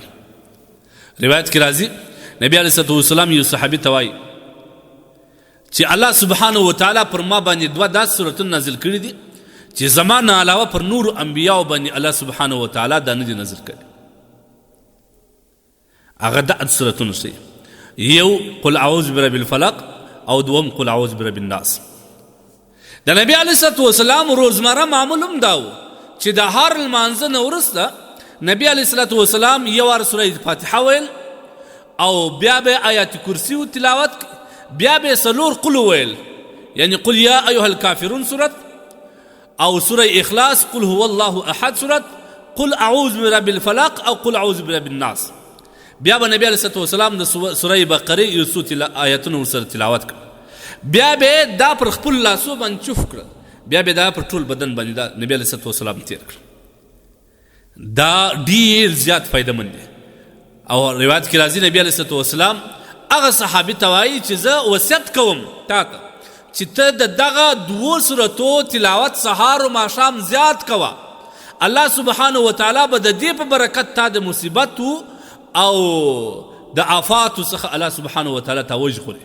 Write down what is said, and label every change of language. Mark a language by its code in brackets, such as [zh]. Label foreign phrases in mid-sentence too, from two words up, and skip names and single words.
[ps] روایت کې راځي نبی [ar] علیه الصلوۃ والسلام [ps] یو صحابي ته وایي چې الله [ar] سبحانه وتعالی [ps] پر ما باندې دوه داسې سورتونه نازل کړي دي چې زما نه علاوه پر نورو انبیاو باندې الله [ar] سبحانه وتعالی [ps] دا نه دي نازل کړي. هغه داسې سورتونه شي، یو [ar] قل اعوذ برب الفلق [ps] او دوم [ar] قل اعوذ برب الناس. [ps] د نبی [ar] علیه الصلوۃ والسلام [ps] روزمره معمول هم دا و چې د هر لمانځه نه وروسته نبی [ar] علیه الصلوۃ والسلام [ps] یو وار سوره فاتحه ویل او بیا به آیات کرسی و تلاوت، بیا به څلور قل ویل، یعنی [ar] قل یا ایها الکافرون [ps] سورت، او سوره اخلاص [ar] قل هو الله احد [ps] سورت، [ar] قل اعوذ برب الفلق [ps] او [ar] قل اعوذ برب الناس. [ps] بیا به نبی [ar] علیه الصلوۃ والسلام [ps] د سوره بقره یو څو آیاتونه ورسره تلاوت کړ، بیا به دا پر خپل لاسو باندې چوف کړ، بیا به دا پر ټول بدن باندې دا نبی [ar] علیه الصلوۃ والسلام [ps] تیر کړ. دا ډیر زیات فایدمند دی. او روایت کې راځي نبی [ar] علیه الصلوۃ والسلام [ps] هغه صحابي ته وایي چې زه وصیت کوم تا ته چې ته د دغه دوو سورتو تلاوت سهار او ماښام زیات کوه، الله [ar] سبحانه وتعالی [ps] به د دې په برکت تا د مصیبتو او د آفاتو څخه الله [ar] سبحانه وتعالی [ps] ته وژغوري.